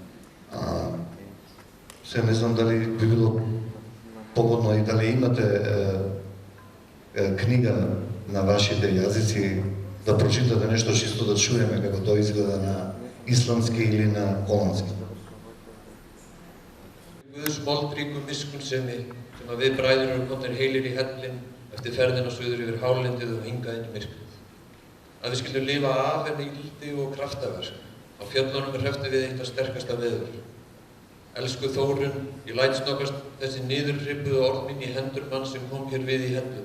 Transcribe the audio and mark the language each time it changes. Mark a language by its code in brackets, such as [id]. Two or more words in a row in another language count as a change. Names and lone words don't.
[mk] Се не знам дали би било погодно и дали имате книга на вашите јазици да прочитате нешто чисто да чуеме како тоа изгледа на исламски или на холандски. [is] Guðs moldríku miskunnsemi sem við bræður erum komnir heilir í hellinn eftir ferðina suður yfir hálendið og hingað inn í myrkrið. Að við skyldum lifa af henni ildi og kraftaverk. Á fjöllunum hrepptum við eitt af sterkasta veður. Elsku Þórunn, ég læt snöggast þessi niðurribbuðu orð mín í hendur mann sem kom hér við í hellum.